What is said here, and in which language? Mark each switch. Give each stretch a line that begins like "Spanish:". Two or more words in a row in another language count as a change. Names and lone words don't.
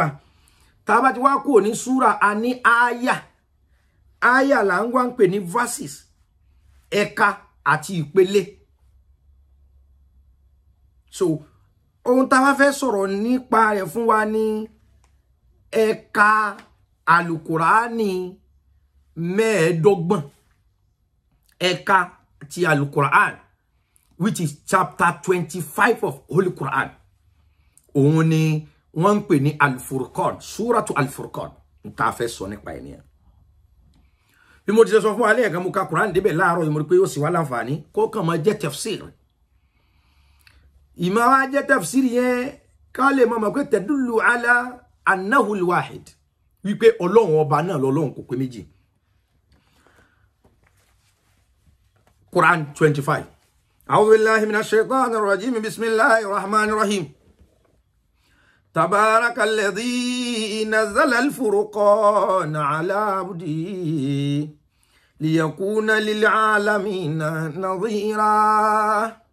Yoruba: Tá bá ti wá kúrò ní sura a ní aya là ń wá ń pè ní verses ẹ̀ka àti ìpele. So ohun tá bá fẹ́ sọ̀rọ̀ nípa rẹ̀ fún wa ní ẹ̀ka alukurani mẹ́ẹ̀ẹ́dọ́gbọ̀n ẹ̀ka ti alukuran
English: which is chapter 25 of Holy Quran.
Yoruba: Òun ni wọ́n ń pè ní al-Furqan suratu al-Furqan nta fẹ́ sọ nípa ẹ̀ nìyẹn. Bí mo ti sọ fún wa lẹ́ẹ̀kan mo ka Quran débẹ̀ láàárọ̀ yìí mo rí pé yóò sì wá láǹfààní kó kàn máa jẹ́ tafsir. Ìmọ̀ wa jẹ́ tafsir yẹn ká lè mọ̀ pé
Arabic: تدل على أنه الواحد
Yoruba: wípé Ọlọ́run ọba náà lọ́lọ́run kò pé méjì. Quran 25.
Arabic: أعوذ بالله من الشيطان الرجيم بسم الله الرحمن الرحيم. تبارك الذي نزل الفرقان على عبده ليكون للعالمين نظيرا